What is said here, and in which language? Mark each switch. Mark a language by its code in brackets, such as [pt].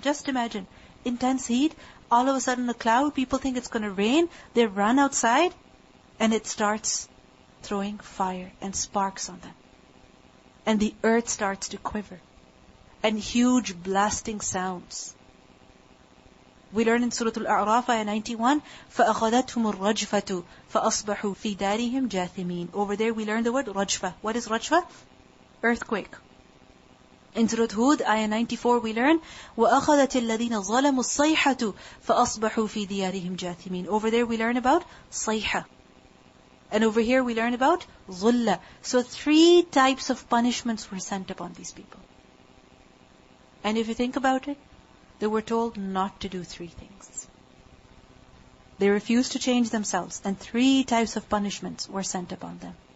[en] Just imagine, intense heat, all of a sudden a cloud, people think it's going to rain, they run outside, and it starts throwing fire and sparks on them. And the earth starts to quiver. and huge blasting sounds. We learn in Surah Al-A'raf, ayah 91, [ar] فَأَخَذَتْهُمُ الرَّجْفَةُ فَأَصْبَحُوا فِي دَارِهِمْ جَاثِمِينَ. [en] Over there we learn the word rajfa. What is rajfa? Earthquake. In Surah Hud, ayah 94, we learn [ar] وَأَخَذَتِ الَّذِينَ ظَلَمُوا الصَّيْحَةُ فَأَصْبَحُوا فِي دِيَارِهِمْ جَاثِمِينَ. [en] Over there we learn about صيحة. And over here we learn about ظُلَّة. So 3 types of punishments were sent upon these people. And if you think about it, they were told not to do 3 things. They refused to change themselves, and 3 types of punishments were sent upon them.